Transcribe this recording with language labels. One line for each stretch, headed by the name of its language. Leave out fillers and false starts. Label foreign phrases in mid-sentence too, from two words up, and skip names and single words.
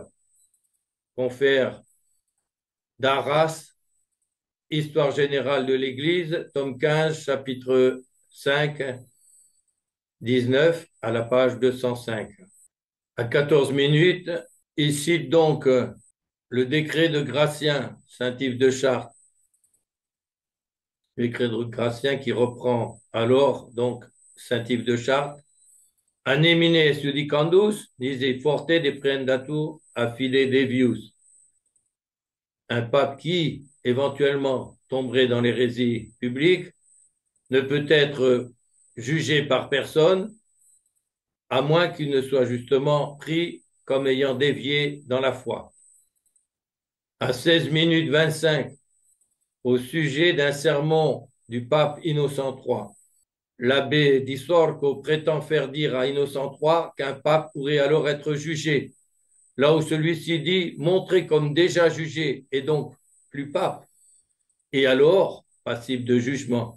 French: Confère d'Arras, Histoire générale de l'Église, tome 15, chapitre 5, 19, à la page 205. À 14 minutes, il cite donc le décret de Gratien, Saint-Yves de Chartres, le décret de Gratien qui reprend alors donc Saint-Yves de Chartres.
Latin: An emine judicandus, nisi forte deprendatur a fide devius.
French: Un pape qui, éventuellement, tomberait dans l'hérésie publique ne peut être jugé par personne, à moins qu'il ne soit justement pris comme ayant dévié dans la foi. À 16 minutes 25, au sujet d'un sermon du pape Innocent III, l'abbé Di Sorco prétend faire dire à Innocent III qu'un pape pourrait alors être jugé, là où celui-ci dit montré comme déjà jugé et donc plus pape, et alors passible de jugement.